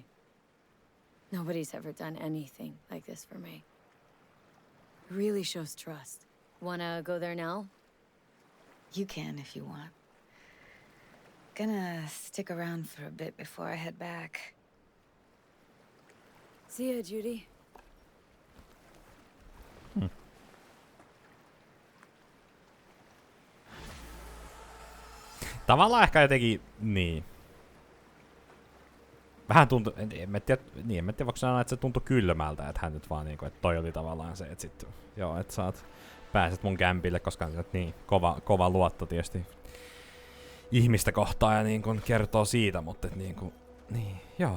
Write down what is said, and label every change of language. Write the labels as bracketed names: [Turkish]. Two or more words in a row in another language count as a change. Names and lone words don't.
[English] Nobody's ever done anything like this for me. Really shows trust. Wanna go there now? You can if you want. Gonna stick around for a bit before I head back. See ya, Judy. [Finnish] Tavallaan ehkä jotenkin, niin. Vähän tuntui, en tiedä voiko sanoa, että se tuntui kylmältä, että hän nyt vaan niinku, että toi oli tavallaan se, että sit, joo, että pääset mun kämpille, koska on niin kova luotto tietysti ihmistä kohtaan ja niin kun kertoo siitä, mutta et niin, joo.